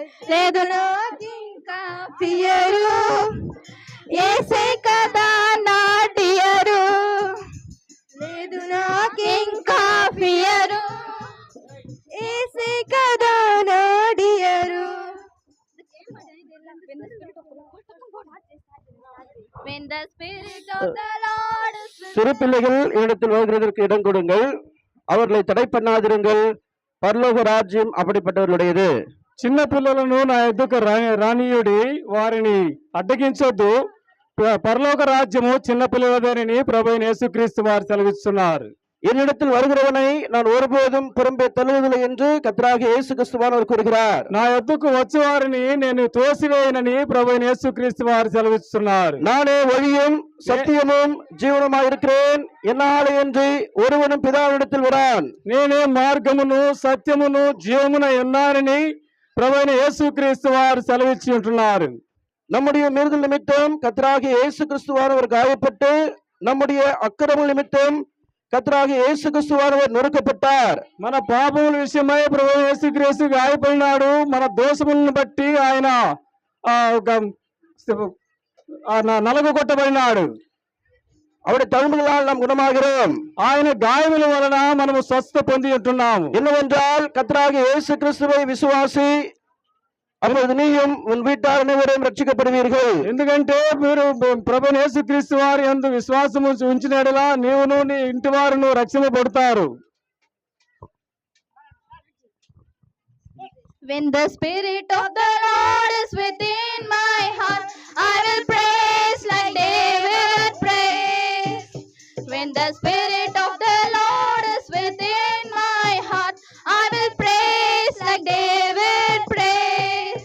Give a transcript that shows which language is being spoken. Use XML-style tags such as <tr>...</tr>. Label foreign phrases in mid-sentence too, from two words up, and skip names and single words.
<te>లేదు నాకింకా ఫియరు, ఏసే కదా నా డియరు. లేదు నా ఇంకా ఫియరు ఏసే కదా నాడియరు.</te> <en>When the spirit of the Lord is with</en> <ta>சிறு பிள்ளைகள் இடத்தில் வருகிறதற்கு இடம் கொடுங்கள், அவர்களை தடை பண்ணாதிருங்கள், பரலோக ராஜ்யம் அப்படிப்பட்டவர்களுடையது.</ta> <te>చిన్న పిల్లలను నా ఎద్దుకు రానియుడి, వారిని అడ్డగించొద్దు. పరలోక రాజ్యము చిన్న పిల్లలదేనని ప్రభువైన యేసుక్రీస్తు వారు సెలవిస్తున్నారు.</te> <ta>என்னிடத்தில் வருகிறவனை நான் ஒருபோதும் புறம்பே தள்ளுவதில்லை என்று கர்த்தராகிய இயேசு கிறிஸ்துவானவர் கூறுகிறார்.</ta> <te>నా యొద్దకు వచ్చే వారిని నేను తోసివేయనని ప్రభువైన యేసుక్రీస్తు వారు సెలవిస్తున్నారు.</te> <ta>நானே வழியும் சத்தியமும் ஜீவனுமாய் இருக்கிறேன், என்னாலே என்று ஒருவனும் பிதாவினிடத்தில் வரான்.</ta> <te>నేనే మార్గమును సత్యమును జీవమున ఉన్నానని ప్రభువైన యేసుక్రీస్తు వారు సెలవిచ్చి ఉంటున్నారు.</te> <ta>நம்முடைய மீறுதல் நிமித்தம் கர்த்தராகிய இயேசு கிறிஸ்துவானவர் காயப்பட்டு, நம்முடைய அக்கிரமம் நிமித்தம் கர்த்தராகிய இயேசு கிறிஸ்துவானவர் நொறுக்கப்பட்டார்.</ta> <te>మన పాపముల విషయమై ప్రభువైన యేసుక్రీస్తు గాయపడినాడు. మన దోషములను బట్టి ఆయన నలగొట్టబడినాడు.</te> <ta>அவருடைய தழும்புகளால் நாம் குணமாகிறோம்.</ta> <te>ఆయన గాయముల వలన మనము స్వస్థ పొంది ఉంటున్నాము.</te> <ta>என்னவென்றால் கர்த்தராகிய இயேசு கிறிஸ்துவை விசுவாசி, அப்பொழுது நீயும் உன் வீட்டார் அனைவரும் ரட்சிக்கப்படுவீர்கள்.</ta> <te>ఎందుకంటే మీరు ప్రభువైన యేసుక్రీస్తు వారి యందు విశ్వాసము ఉంచినట్లా నీవును నీ ఇంటి వారును రక్షింపబడతారు.</te> <en>When the spirit of the Lord is within my heart, I will praise like David praised. When the spirit of the Lord is within my heart, I will praise like David praised.</en>